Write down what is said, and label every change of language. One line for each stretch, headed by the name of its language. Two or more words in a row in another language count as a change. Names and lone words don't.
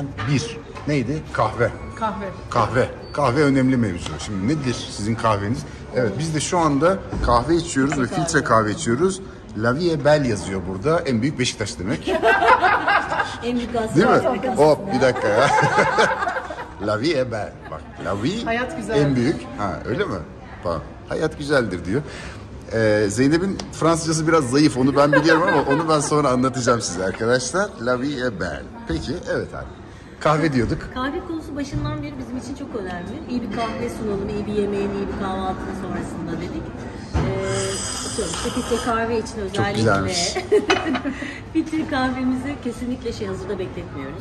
Turkish: Bir, neydi? Kahve. Kahve. Kahve önemli mevzu. Şimdi nedir sizin kahveniz? Evet, biz de şu anda kahve içiyoruz ve filtre kahve içiyoruz.
French: La Vie est Belle
Turkish: yazıyor burada. En büyük Beşiktaş demek. En büyük Değil mi? Galatasaray. Hop bir dakika ya.
French: La vie est belle. Bak, la vie
Turkish: Hayat güzel. en büyük. Ha öyle mi? Bak, hayat güzeldir diyor. Zeynep'in Fransızcası biraz zayıf, onu ben biliyorum ama onu ben sonra anlatacağım size arkadaşlar.
French: La vie est belle.
Turkish: Peki, evet abi. Kahve diyorduk. Kahve konusu başından beri bizim için çok önemli. İyi bir kahve sunalım, iyi bir yemeğin, iyi bir kahvaltının sonrasında dedik. İşte filtre kahve için özellikle güzelmiş. filtre kahvemizi kesinlikle hazırda bekletmiyoruz.